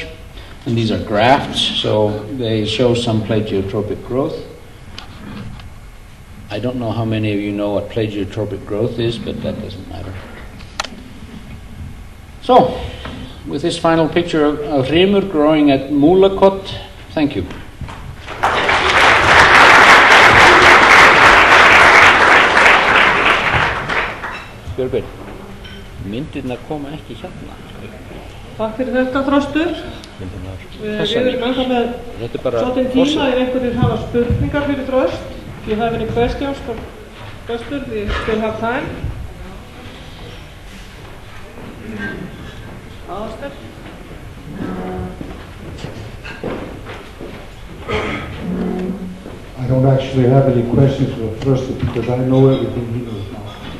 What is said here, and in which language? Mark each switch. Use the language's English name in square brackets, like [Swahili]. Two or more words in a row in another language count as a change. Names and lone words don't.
[English] And these are grafts, so they show some plagiotropic growth. I don't know how many of you know what plagiotropic growth is, but that doesn't matter. So, with this final picture of Hrymur growing at Múlakot, thank you. [Icelandic] Björgvin, myndirnar koma ekki hérna. Takk fyrir þetta, Þröstur. Við erum ennþá með svolítið tíma ef einhverjir hafa spurningar fyrir Þröst. [English] If you have any questions for Þröstur, we still have time. [Icelandic] Aðalsteinn. [English] I don't actually have any questions for Þröstur because I know everything he knows now.